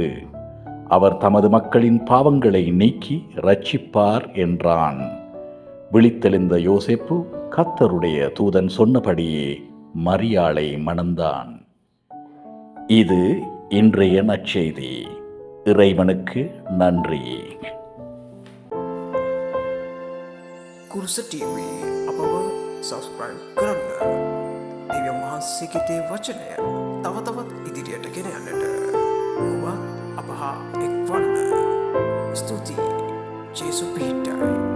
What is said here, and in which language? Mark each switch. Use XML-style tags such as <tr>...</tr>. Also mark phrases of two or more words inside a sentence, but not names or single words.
<ta>அவர் தமது மக்களின் பாவங்களை நீக்கி இரட்சிப்பார் என்றான். விழித்தெழுந்த யோசேப்பு கர்த்தருடைய தூதன் சொன்னபடியே மரியாளை மணந்தான். இது இன்றைய நற்செய்தி. இறைவனுக்கு நன்றி.</ta> <si>කුරුස TV අපව සබස්ක්‍රයිබ් කරන්න. දෙවියන් වහන්සේගේ වචනය තව තවත් ඉදිරියට ගෙන යන්නට ඔබ අප හා එක්වන්න. ස්තුතියි. ජේසු පිහිටයි.</si>